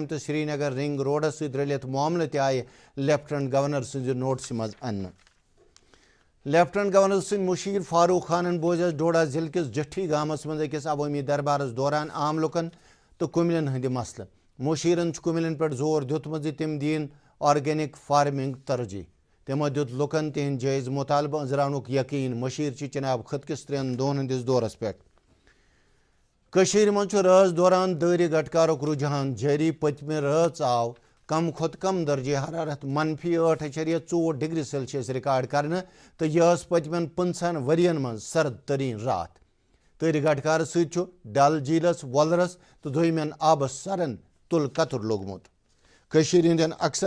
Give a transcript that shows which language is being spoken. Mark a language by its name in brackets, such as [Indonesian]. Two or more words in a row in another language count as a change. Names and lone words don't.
[Kashmiri] تو سری نگر رنگ روڈس ست رلت معاملہ تہ آئے لیفٹنٹ گورنر سز نوٹس مز ان لیفٹنٹ گورنر سند مشیر فاروق خانن بوزس ڈوڈا ضلع کس جٹھی گامس مز اکس عوامی دربارس دوران عام لکن تو کملن ہند مسلہ مشیرن کملن پہ زور دیتمت تم دین [English] organic farming [Kashmiri] ترجیح تمو دیت لکن تہند جائز مطالبہ انزرانک یقین مشیر جناب خط کس 3 دہن ہندس دورس پہ مز رز دوران دٲرِ گٹکارک رجحان جاری پتمہ رٲژ آو کم کھت کم درجہ حرارت -8.4 ڈگری سیلسیس ریکارڈ کرنے تو یہ پتمن 50 ورین من سرد ترین رات تٲرِ گٹکار ست ڈل جھیلس وولرس تو دویمین آبس سرن تل قطر لوگمت ہندین اکثر